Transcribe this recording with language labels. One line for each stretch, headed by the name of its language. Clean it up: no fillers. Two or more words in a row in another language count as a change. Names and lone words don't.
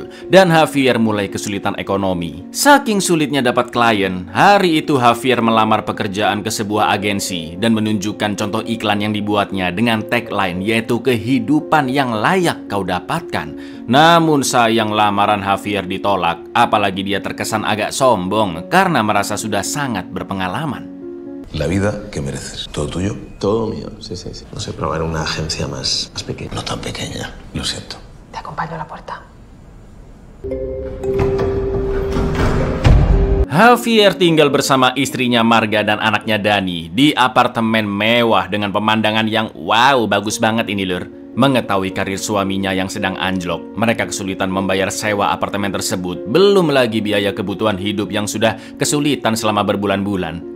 Indonesian: Dan Javier mulai kesulitan ekonomi. Saking sulitnya dapat klien, hari itu Javier melamar pekerjaan ke sebuah agensi dan menunjukkan contoh iklan yang dibuatnya dengan tagline yaitu kehidupan yang layak kau dapatkan. Namun sayang lamaran Javier ditolak, apalagi dia terkesan agak sombong karena merasa sudah sangat berpengalaman.
Spanish: La vida que mereces. Todo tuyo. Todo mío, sí. No sé, probar una agencia más pequeña. No tan pequeña. Lo siento. Te acompaño a la puerta.
Indonesian: Javier tinggal bersama istrinya Marga dan anaknya Dani di apartemen mewah dengan pemandangan yang wow, bagus banget ini lur. Mengetahui karir suaminya yang sedang anjlok, mereka kesulitan membayar sewa apartemen tersebut, belum lagi biaya kebutuhan hidup yang sudah kesulitan selama berbulan-bulan.